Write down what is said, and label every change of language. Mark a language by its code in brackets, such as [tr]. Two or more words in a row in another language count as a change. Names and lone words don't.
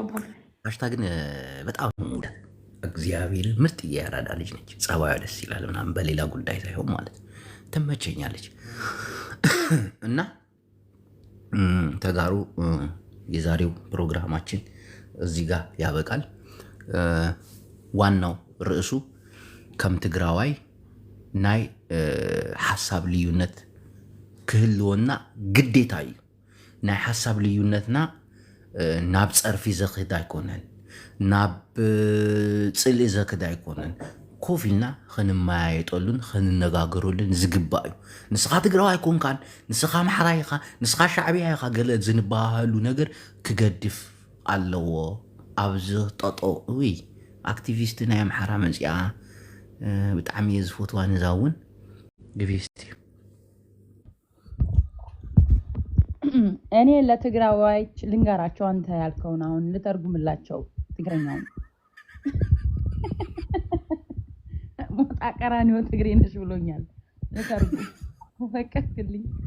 [am] አሽታ ግን በጣም ሙዳ እግዚአብሔር ምርጥ እያራዳ ልጅ ነች። ጸባዩ ደስ ይላል ምናምን በሌላ ጉዳይ ሳይሆን ማለት ትመቸኛለች። እና ተጋሩ የዛሬው ፕሮግራማችን እዚህ ጋር ያበቃል። [ti] ዋናው ርዕሱ ከም ትግራዋይ ናይ ሓሳብ ልዩነት ክህልወና ግዴታ እዩ። ናይ ሓሳብ ልዩነትና ናብ ፀርፊ ዘኽድ ኣይኮነን፣ ናብ ፅልኢ ዘክድ ኣይኮነን። ኮፍ ኢልና ክንመያየጠሉን ክንነጋገረሉን ዝግባእ እዩ። ንስኻ ትግራዋይ ኮንካን፣ ንስኻ ኣምሓራ ኢኻ፣ ንስኻ ሻዕብያ ኢኻ ገለ ዝንባሃሉ ነገር ክገድፍ ኣለዎ። ኣብዚ ጠጦ ወይ ኣክቲቪስት ናይ ኣምሓራ መፅኣ ብጣዕሚ እየ ዝፈትዋ ንዛ እውን ግቤስት እዩ። [am] እኔ ለትግራዋዮች ልንገራቸው፣ አንተ ያልከውን አሁን ልተርጉምላቸው ትግረኛውን። ሞጣ ቀራኒዮ ትግሬ ነሽ ብሎኛል። ልተርጉም ፈቀድክልኝ?